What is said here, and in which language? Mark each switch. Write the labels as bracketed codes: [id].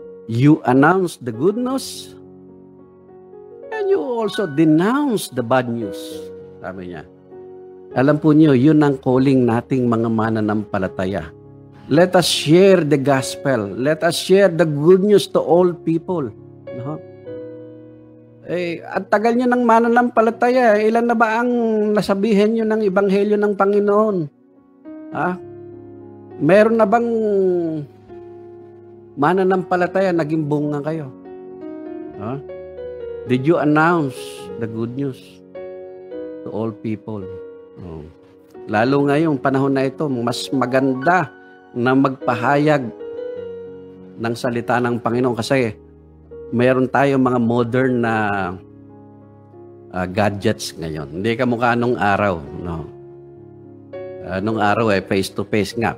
[en] You announce the good news and you also denounce the bad news, [tl] sabi niya. Alam po niyo, yun ang calling nating mga mananampalataya. [en] Let us share the gospel. Let us share the good news to all people. [tl] No? At tagal nyo ng mananampalataya. Ilan na ba ang nasabihin nyo ng ebanghelyo ng Panginoon? Meron na bang mananampalataya naging bunga kayo? [en] Did you announce the good news to all people? [tl] Lalo ngayong panahon na ito, mas maganda na magpahayag ng salita ng Panginoon kasi mayroon tayong mga modern na gadgets ngayon. Hindi kamukha nung araw. No? Nung araw face-to-face nga.